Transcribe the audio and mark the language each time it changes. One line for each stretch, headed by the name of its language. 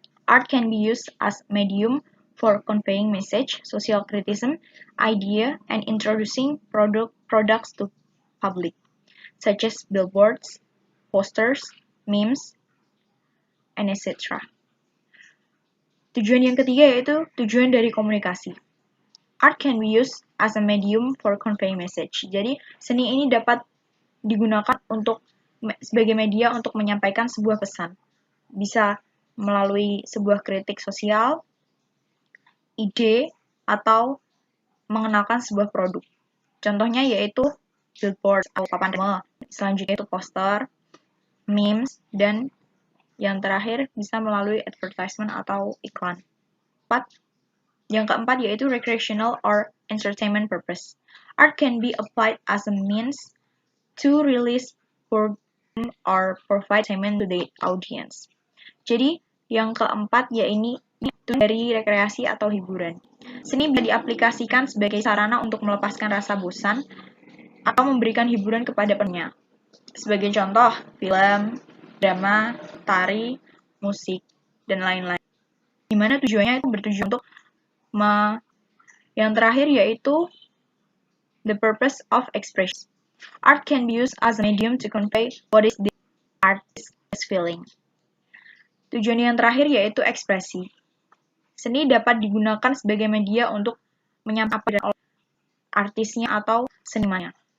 English: Art can be used as medium for conveying message, social criticism, idea, and introducing products to public, such as billboards, posters, memes, and etc.
Indonesian: Tujuan yang ketiga yaitu tujuan dari komunikasi.
English: Art can be used as a medium for conveying message.
Indonesian: Jadi, seni ini dapat digunakan sebagai media untuk menyampaikan sebuah pesan. Bisa melalui sebuah kritik sosial, ide, atau mengenalkan sebuah produk. Contohnya yaitu billboard atau papan reklame. Selanjutnya itu poster, memes, dan yang terakhir bisa melalui advertisement atau iklan. Yang keempat yaitu
English: recreational or entertainment purpose. Art can be applied as a means to release or provide entertainment to the audience.
Indonesian: Jadi, yang keempat yaitu dari rekreasi atau hiburan. Seni bisa diaplikasikan sebagai sarana untuk melepaskan rasa bosan atau memberikan hiburan kepada penontonnya. Sebagai contoh, film, drama, tari, musik, dan lain-lain. Di mana tujuannya itu bertujuan untuk yang terakhir yaitu
English: the purpose of expression. Art can be used as a medium to convey what is the artist is feeling.
Indonesian: Tujuan yang terakhir yaitu ekspresi. Seni dapat digunakan sebagai media untuk menyampaikan artisnya atau senimannya.